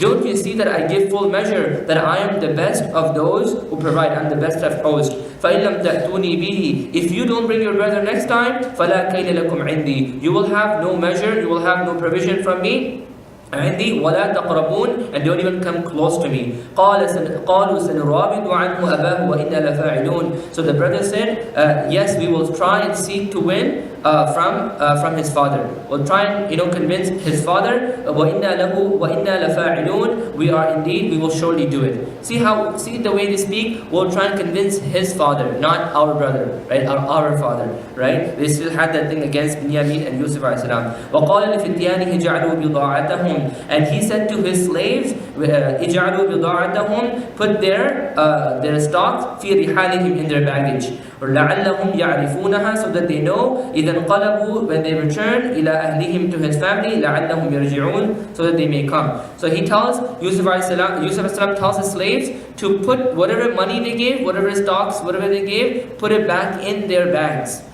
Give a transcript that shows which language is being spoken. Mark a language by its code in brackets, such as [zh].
[en] Don't you see that I give full measure, that I am the best of those who provide, I'm the best of hosts. [ar] فَإِن لَمْ تَأْتُونِي بِهِ. [en] If you don't bring your brother next time, [ar] فَلَا كَيْلَ لَكُمْ عِنْدِي. [en] You will have no measure, you will have no provision from me. [ar] عندي ولا تقربون, [en] and don't even come close to me. [ar] قالوا سنراود عنه أباه وإنا لفاعلون. [en] So the brother said, yes, we will try and seek to win from his father. We'll try and convince his father. [ar] وإنا لفاعلون. [en] We are indeed, we will surely do it. See the way they speak. We'll try and convince his father, not our brother, right? Our father, right? They still had that thing against Binyamin and Yusuf alayhi salam. [ar] وقال لفتيانه جعلوا بضاعتهم. [en] And he said to his slaves, [ar] اجعلوا بضاعتهم, [en] put their stock [ar] في رحالهم, [en] in their baggage. [ar] لعلهم يعرفونها, [en] so that they know. [ar] إذا انقلبوا, [en] when they return, [ar] إلى أهلهم, [en] to his family. [ar] لعلهم يرجعون, [en] so that they may come. So he tells Yusuf alayhi salam tells his slaves to put whatever money they gave, whatever stocks, whatever they gave, put it back in their bags.